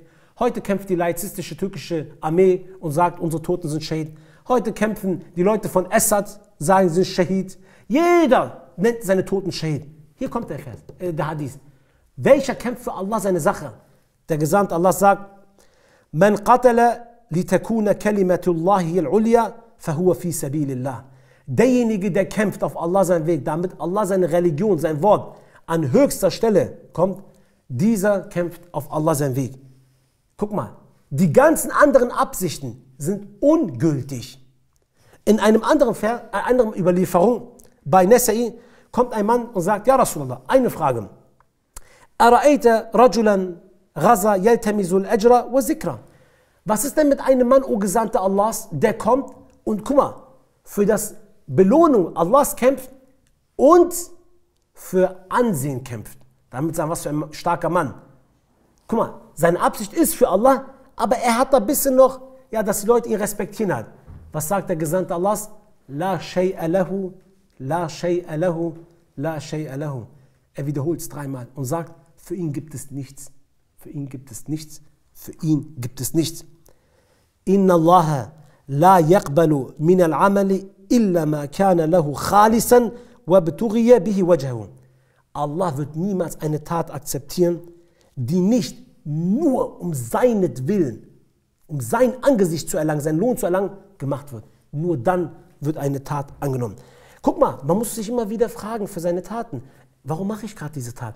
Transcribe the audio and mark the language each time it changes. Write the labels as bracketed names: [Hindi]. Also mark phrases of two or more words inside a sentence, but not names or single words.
[German] Heute kämpft die laizistische türkische Armee und sagt, unsere Toten sind Schäden. Heute kämpfen die Leute von Assad, sagen, sie sind Schahid. Jeder nennt seine Toten Schahid. Hier kommt der Vers, der Hadith. Welcher kämpft für Allah seine Sache? Der Gesandte Allah sagt, [Arabic] من قاتل لتكون كلمة الله العليا فهو في سبيل الله. [German] Derjenige, der kämpft auf Allah seinen Weg, damit Allah seine Religion, sein Wort an höchster Stelle kommt, dieser kämpft auf Allah seinen Weg. Guck mal, die ganzen anderen Absichten sind ungültig. In einem anderen Überlieferung bei Nasa'i kommt ein Mann und sagt, [Arabic] يا رسول الله, [German] eine Frage. [Arabic] أرأيت رجلا غزا يلتمس الأجر والذكر. [German] Was ist denn mit einem Mann, o Gesandter Allahs, der kommt und guck mal, für das Belohnung Allahs kämpft und für Ansehen kämpft. Damit sagen, was für ein starker Mann. Guck mal, seine Absicht ist für Allah, aber er hat da ein bisschen noch, ja, dass die Leute ihn respektieren hat. Was sagt der Gesandte Allahs? [Arabic] لا شيء له، لا شيء له، لا شيء له, la shay'a lahu. [German] Er wiederholt es dreimal und sagt, für ihn gibt es nichts. Für ihn gibt es nichts. Für ihn gibt es nichts. [Arabic] إن الله لا يقبل من العمل إلا ما كان له خالصا وابتغي به وجهه. [German] Allah wird niemals eine Tat akzeptieren, die nicht nur um seinetwillen, um sein Angesicht zu erlangen, seinen Lohn zu erlangen, gemacht wird. Nur dann wird eine Tat angenommen. Guck mal, man muss sich immer wieder fragen für seine Taten. Warum mache ich gerade diese Tat?